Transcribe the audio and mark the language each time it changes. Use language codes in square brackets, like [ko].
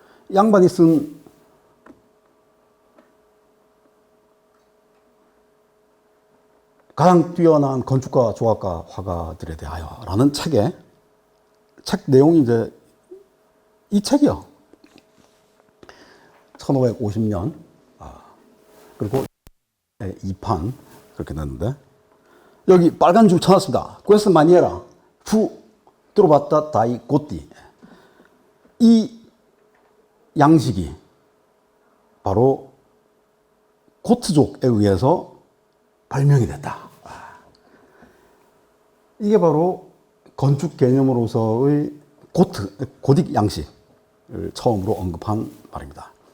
[ko] 이 양반이 쓴 가장 뛰어난 건축가, 조각가, 화가들에 대하여라는 책 내용이 이제 이 책이요. 1550년, 그리고 2판, 그렇게 됐는데, 여기 빨간 줄 쳐놨습니다. [it] questo maniera fu trovata dai Gotti. [ko] 이 양식이 바로 고트족에 의해서 발명이 됐다. 이게 바로 건축 개념으로서의 고딕 양식을 처음으로 언급한 말입니다.